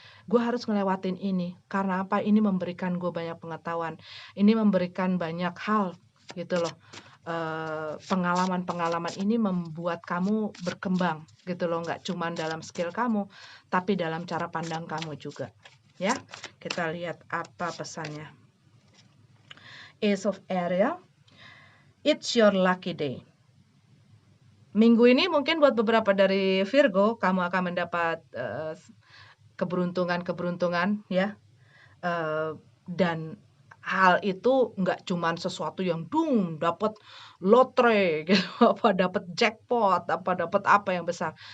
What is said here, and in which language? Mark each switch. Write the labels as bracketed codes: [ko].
[id] Gue harus ngelewatin ini. Karena apa? Ini memberikan gue banyak pengetahuan. Ini memberikan banyak hal gitu loh. Pengalaman-pengalaman ini membuat kamu berkembang gitu loh. Nggak cuma dalam skill kamu, tapi dalam cara pandang kamu juga. Ya, kita lihat apa pesannya. [en] Ace of Area, it's your lucky day. [id] Minggu ini mungkin buat beberapa dari Virgo, kamu akan mendapat keberuntungan ya, dan hal itu nggak cuman sesuatu yang dapat lotre gitu, apa dapat jackpot, apa dapat apa yang besar.